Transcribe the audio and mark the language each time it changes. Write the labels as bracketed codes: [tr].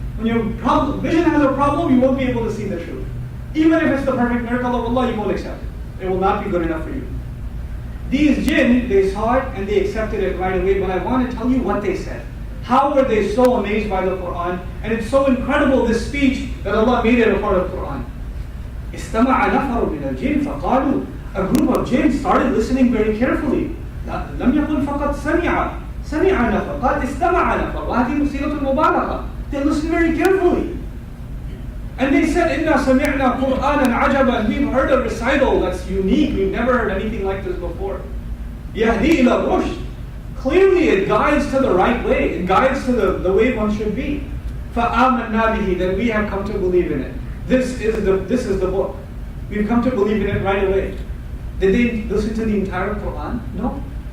[en] When your vision has a problem, you won't be able to see the truth. Even if it's the perfect miracle of Allah, you won't accept it. It will not be good enough for you. These jinn, they saw it and they accepted it right away, but I want to tell you what they said. How were they so amazed by the Quran? And it's so incredible, this speech, that Allah made it a part of the Quran. [ar] استمع نفر من الجن فقالوا. [en] A group of jinn started listening very carefully. [ar] لم يقل فقط سمع نفر قال استمع نفر وهذه صيغة المبالغة. [en] They listened very carefully. And they said, [ar] إِنَّا سَمِعْنَا قُرْآنًا عَجَبًا. [en] We've heard a recital that's unique. We've never heard anything like this before. [ar] يَهْدِي إِلَى الرُّشْدِ. [en] Clearly it guides to the right way. It guides to the way one should be. [ar] فَآمَنَّا بِهِ. [en] Then we have come to believe in it. This is the book. We've come to believe in it right away. Did they listen to the entire Quran? No.